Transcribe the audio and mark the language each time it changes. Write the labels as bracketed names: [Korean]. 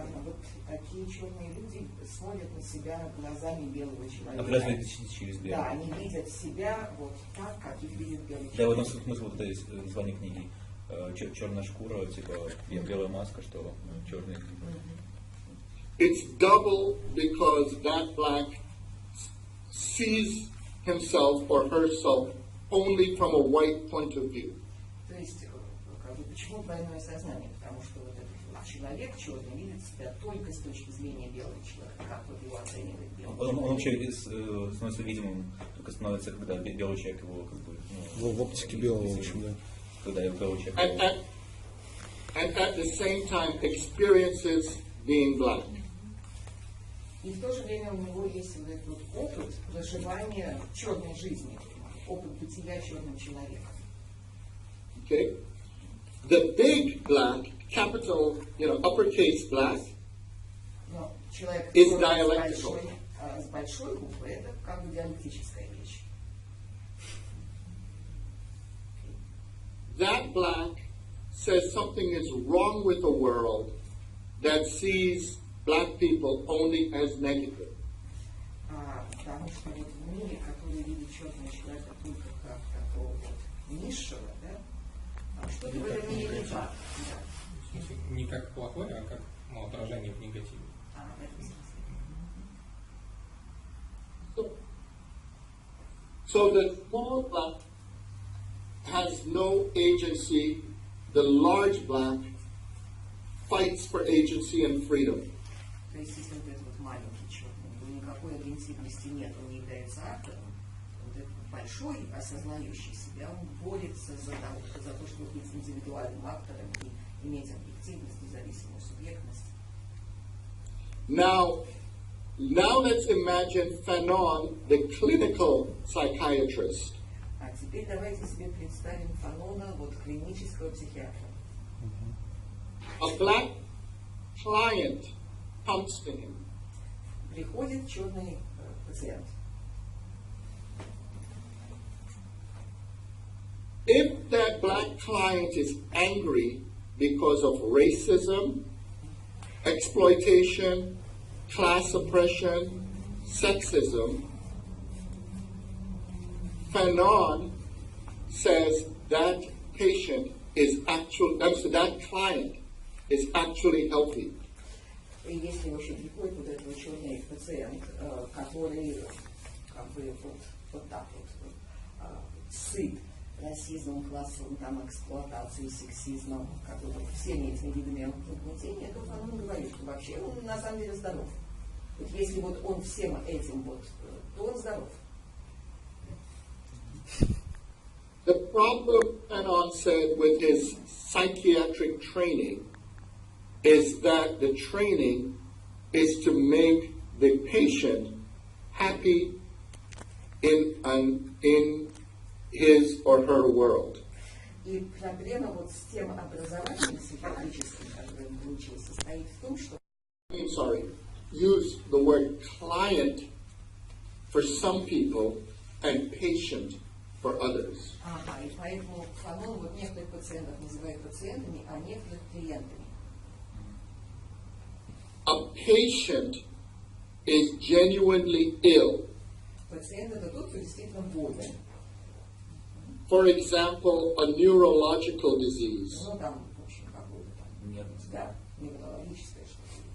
[Russian] Вот такие черные люди смотрят на себя глазами белого человека. Определяют через белый. Да, они видят себя вот так, как их видит белый человек. Да, в этом смысл вот этой названия книги. Черная шкура, типа белая маска, что черный. [English] It's double because that black sees himself or herself only from a white point of view. [Russian] То есть, как бы, почему двойное сознание? Потому что вот этот вот человек черный видит себя только с точки зрения белого человека, как вот его оценивает белый человек. Он вообще становится видимым, только становится, когда белый человек его как бы... В оптике белого, в общем, да. Когда белый человек... [English] And at the same time experiences being black. [Russian] И в то же время у него есть вот этот вот опыт проживания черной жизни, опыт бытия черным человеком. [English] Okay? The big black, capital, uppercase black, [Russian] Но человек [English] is [Russian] с [English] dialectical. [Russian] большой буквы, это как бы диалектическая вещь. [English] That black says something is wrong with a world that sees black people only as negative. [Russian] Потому что вот в мире, который видит черного человека только как такого вот низшего, да, что-то в этом мире не так. Не как плохое, а как отражение в негативе. В этом смысле. [English] So the small black has no agency, the large black fights for agency and freedom. [Russian] То есть, если вот этот вот маленький черный, у него никакой агрессивности нет, он не является актором, вот этот большой, осознающий себя, он борется за то, чтобы быть индивидуальным актором и иметь объективность, независимую субъектность. [English] Now let's imagine Fanon, the clinical psychiatrist. [Russian] А теперь давайте себе представим Фанона, вот клинического психиатра. [English] A black client comes to him. [Russian] Приходит черный пациент. [English] If that black client is angry because of racism, exploitation, class oppression, sexism, Fanon says that patient is that client is actually healthy. [Russian] И если вообще приходит вот этот черный пациент, который как бы вот так вот сыт расизмом, классовым там эксплуатацией, сексизмом, как бы вот всеми этими видами угнетения, то Фанон говорит, что вообще он на самом деле здоров. Вот если вот он всем этим вот, то он здоров. [English] The problem, Fanon said, with his psychiatric training is that the training is to make the patient happy in his or her world. [Russian] И проблема вот с тем образованием психиатрическим, которое он получил, состоит в том, что [English] use the word client for some people and patient for others. [Russian] Ага, и поэтому Фанон вот некоторых пациентов называет пациентами, а некоторых клиентами. [English] A patient is genuinely ill. [Russian] Пациент это тот, кто действительно болен. [English] For example, a neurological disease. [Russian] Ну там, в общем, какое-то там, да, неврологическое что-то.